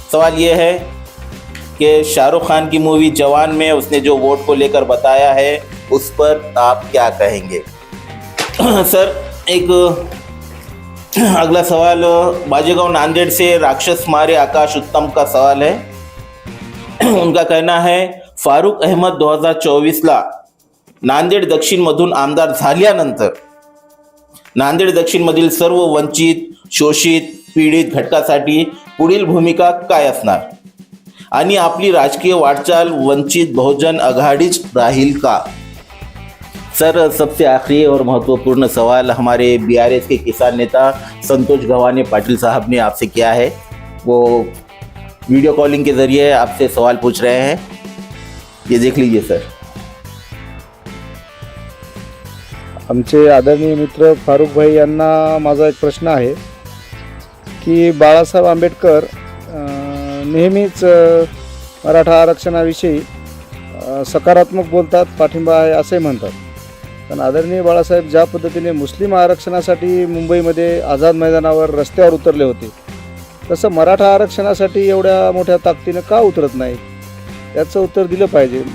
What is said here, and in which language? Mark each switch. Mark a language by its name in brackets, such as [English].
[Hindi] सवाल ये है कि शाहरुख खान की मूवी जवान में उसने जो वोट को लेकर बताया है उस पर आप क्या कहेंगे। सर, एक अगला सवाल बाजेगांव नांदेड़ से राक्षस मारे आकाश उत्तम का सवाल है। उनका कहना है [Marathi] फारूक अहमद 2024ला नांदेड दक्षिणमधून आमदार झाल्यानंतर नांदेड दक्षिणमधील सर्व वंचित, शोषित, पीडित घटकासाठी पुढील भूमिका काय असणार आणि आपली राजकीय वाटचाल वंचित बहुजन आघाडीच राहील का। [Hindi] सर, सबसे आखिरी और महत्वपूर्ण सवाल हमारे बीआरएस के किसान नेता संतोष गवाने पाटिल साहब ने आपसे किया है। वो वीडियो कॉलिंग के ज़रिए आपसे सवाल पूछ रहे हैं, ये देख लीजिए सर। [Marathi] आमचे आदरणीय मित्र फारूक भाई यांना माझा एक प्रश्न आहे की बाळासाहेब आंबेडकर नेहमीच मराठा आरक्षणाविषयी सकारात्मक बोलतात, पाठिंबा आहे असे म्हणतात, पण आदरणीय बाळासाहेब ज्या पद्धतीने मुस्लिम आरक्षणासाठी मुंबईमध्ये आझाद मैदानावर रस्त्यावर उतरले होते, तसं मराठा आरक्षणासाठी एवढ्या मोठ्या ताकदीनं का उतरत नाही, याचं उत्तर दिलं पाहिजे।